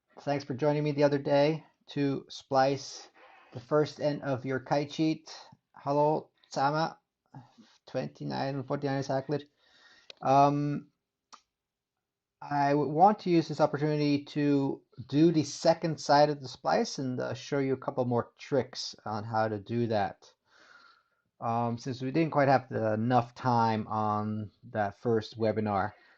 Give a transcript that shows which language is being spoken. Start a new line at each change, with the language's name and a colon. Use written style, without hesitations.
English: Thanks for joining me the other day to splice the first end of your kite sheet.
German: Hallo zusammen, 29 und 49er Sackler.
English: I want to use this opportunity to do the second side of the splice and show you a couple more tricks on how to do that. Since we didn't quite have enough time on that first webinar.